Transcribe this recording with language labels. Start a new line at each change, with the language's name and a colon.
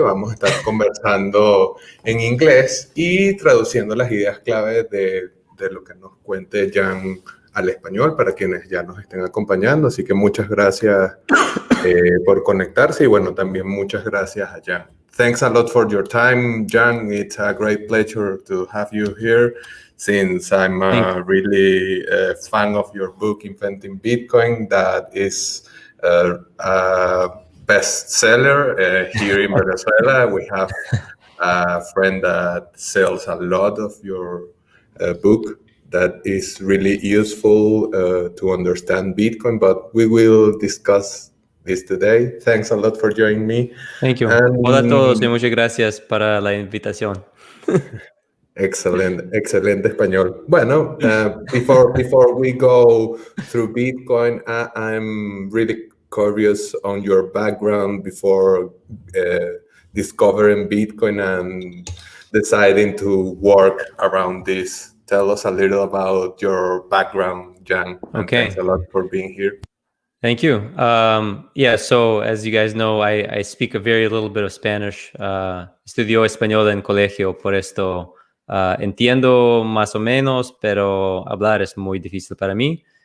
Spanish: Vamos a estar conversando en inglés y traduciendo las ideas clave de lo que nos cuente Yan al español para quienes ya nos estén acompañando. Así que muchas gracias por conectarse y bueno, también muchas gracias a Yan.
English: Thanks a lot for your time, Yan. It's a great pleasure to have you here since I'm really a fan of your book, Inventing Bitcoin, that is a bestseller here in Venezuela. We have a friend that sells a lot of your book that is really useful to understand Bitcoin, but we will discuss this today. Thanks a lot for joining me. Thank you.
Spanish: Hola a todos y muchas gracias para la invitación. Excelente español. Bueno,
English: before we go through Bitcoin, I'm really curious on your background before discovering Bitcoin and deciding to work around this. Tell us a little about your background, Yan. Okay. Thanks a lot for being here. Thank you. Yeah, so as you guys know, I speak a very little bit of Spanish.
Spanish: Estudio español en colegio, por esto entiendo más o menos, pero hablar es muy difícil para mí.